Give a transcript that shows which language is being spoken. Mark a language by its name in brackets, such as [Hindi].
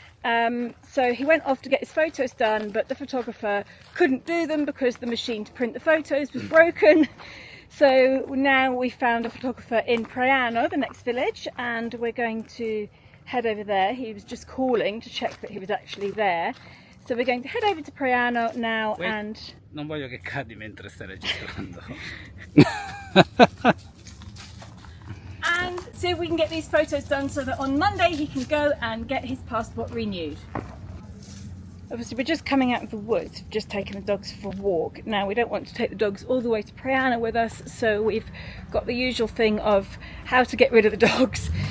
[English] So he went off to get his photos done, but the photographer couldn't do them because the machine to print the photos was broken. So now we found a photographer in Praiano, the next village, and we're going to head over there. He was just calling to check that he was actually there. So we're going to head over to Praiano now. Wait, and... [Italian] Non voglio che cadi mentre stai registrando. [English] And see if we can get these photos done so that on Monday he can go and get his passport renewed. Obviously we're just coming out of the woods, just taking the dogs for a walk. Now we don't want to take the dogs all the way to Praiano with us, so we've got the usual thing of how to get rid of the dogs.